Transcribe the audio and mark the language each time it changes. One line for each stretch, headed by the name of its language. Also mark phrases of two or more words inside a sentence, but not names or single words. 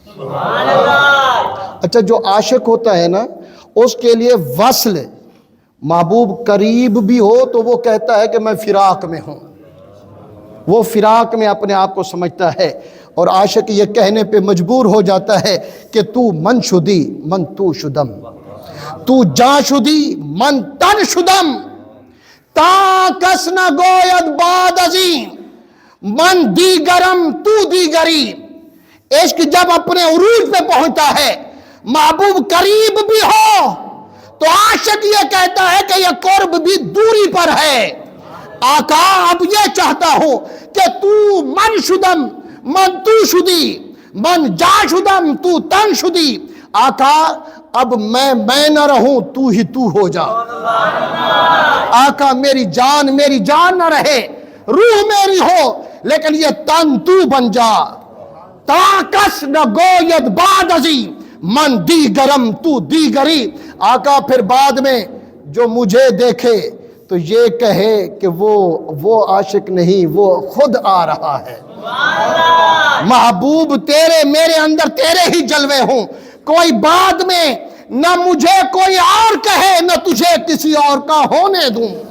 Urdu: اچھا جو عاشق ہوتا ہے نا اس کے لیے وصل محبوب قریب بھی ہو تو وہ کہتا ہے کہ میں فراق میں ہوں. وہ فراق میں اپنے آپ کو سمجھتا ہے اور عاشق یہ کہنے پہ مجبور ہو جاتا ہے کہ
Persian: تو من شدی من تو شدم، تو جا شدی من تن شدم، تا کس نہ گوید باد عظیم من دیگرم تو دیگری.
Urdu: عشق جب اپنے عروج پہ پہنچتا ہے محبوب قریب بھی ہو تو عاشق یہ کہتا ہے کہ یہ قرب بھی دوری پر ہے. آقا اب یہ چاہتا ہوں کہ
Persian: تو من شدم من تو شدی من جا شدم تو تن شدی.
Urdu: آقا اب میں نہ رہوں تو ہی تو ہو جا. آقا میری جان نہ رہے، روح میری ہو لیکن یہ تن تو بن جا.
Persian: تاکس نہ گوید باد عظیم من دیگرم تو دیگری.
Urdu: آقا پھر بعد میں جو مجھے دیکھے تو یہ کہے کہ وہ عاشق نہیں، وہ خود آ رہا ہے. محبوب تیرے میرے اندر تیرے ہی جلوے ہوں، کوئی بعد میں نہ مجھے کوئی اور کہے نہ تجھے کسی اور کا ہونے دوں.